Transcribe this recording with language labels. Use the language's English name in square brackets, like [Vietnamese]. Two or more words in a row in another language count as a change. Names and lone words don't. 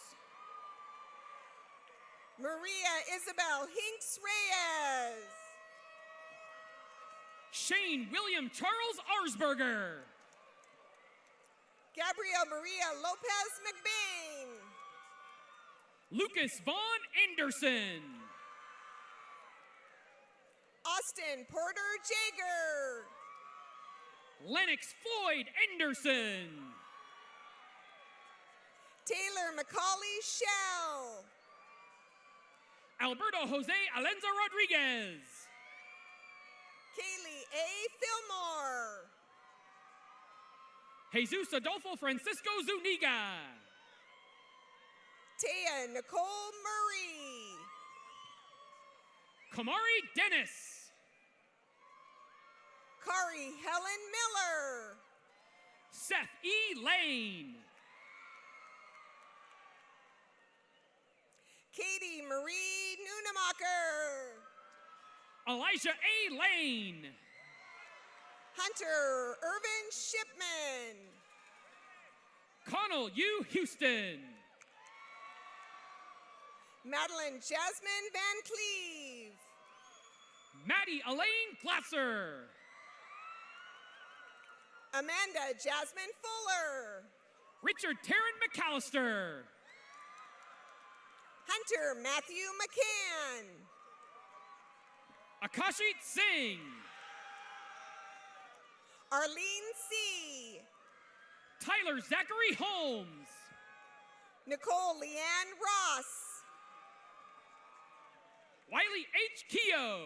[English] Maria Isabel Hinks Reyes. Shane William Charles Arsberger. Gabrielle Maria Lopez McBain. Lucas Vaughn Anderson. Austin Porter Jager. Lennox Floyd Anderson. Taylor Macaulay Shell. Alberto Jose Alenza Rodriguez. Kaylee A. Fillmore. Jesus Adolfo Francisco Zuniga. Taya Nicole Murray. Kamari Dennis. Kari Helen Miller. Seth E. Lane. Katie Marie Nunemacher. Elijah A. Lane. Hunter Irvin Shipman. Connell U. Houston. Madeline Jasmine Van Cleve. Maddie Elaine Glasser. Amanda Jasmine Fuller. Richard Taryn McAllister. Hunter Matthew McCann. Akashit Singh. Arlene C. Tyler Zachary Holmes. Nicole Leanne Ross. Wiley H. Keogh.